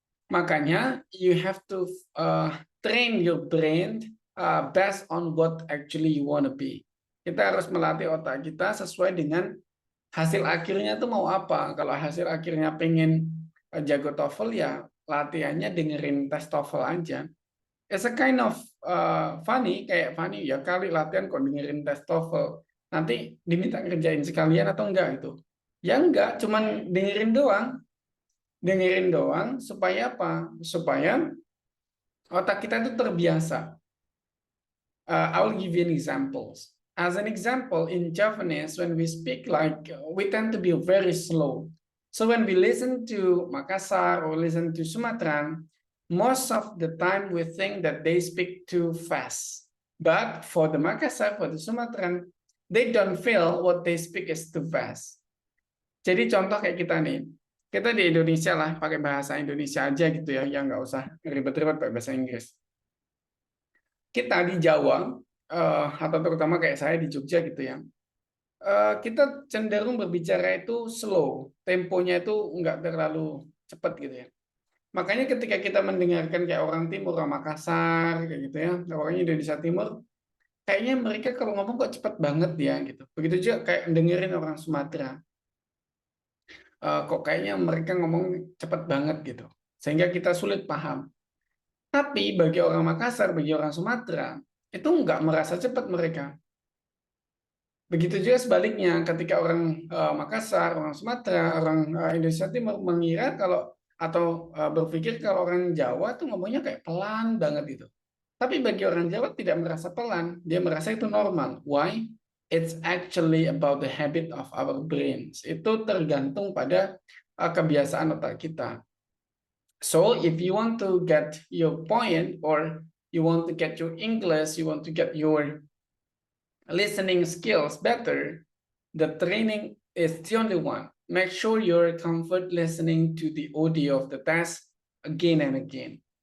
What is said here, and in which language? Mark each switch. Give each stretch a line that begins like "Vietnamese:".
Indonesian: Makanya
English: you have to train your brain based on what actually you want to be.
Indonesian: Kita harus melatih otak kita sesuai dengan hasil akhirnya tuh mau apa. Kalau hasil akhirnya pengen jago TOEFL ya latihannya dengerin tes TOEFL aja.
English: It's a kind of funny,
Indonesian: kayak funny ya kali latihan kok dengerin tes TOEFL. Nanti diminta ngerjain sekalian atau enggak gitu. Ya enggak, cuman dengerin doang. Dengerin doang supaya apa? Supaya otak kita itu terbiasa.
English: I will give you an examples. As an example, in Javanese, when we speak, like we tend to be very slow. So when we listen to Makassar or listen to Sumatran, most of the time we think that they speak too fast. But for the Makassar, for the Sumatran, they don't feel what they speak is too fast.
Indonesian: Jadi contoh kayak kita nih, kita di Indonesia lah pakai bahasa Indonesia aja gitu ya, yang nggak usah ribet-ribet pakai bahasa Inggris. kita di Jawa atau terutama kayak saya di Jogja gitu ya, kita cenderung berbicara itu slow, temponya itu nggak terlalu cepat gitu ya. Makanya ketika kita mendengarkan kayak orang Timur, orang Makassar, kayak gitu ya, orang Indonesia Timur, kayaknya mereka kalau ngomong kok cepat banget ya gitu. Begitu juga kayak dengerin orang Sumatera, kok kayaknya mereka ngomong cepat banget gitu. Sehingga kita sulit paham. Tapi bagi orang Makassar, bagi orang Sumatera, itu nggak merasa cepat mereka. Begitu juga sebaliknya, ketika orang Makassar, orang Sumatera, orang Indonesia Timur mengira kalau atau berpikir kalau orang Jawa tuh ngomongnya kayak pelan banget gitu. Tapi bagi orang Jawa tidak merasa pelan, dia merasa itu normal.
English: Why? It's actually about the habit of our brains.
Indonesian: Itu tergantung pada kebiasaan otak kita.
English: So if you want to get your point or you want to get your English, you want to get your listening skills better, the training is the only one. Make sure you're comfort listening to the audio of the test again and again.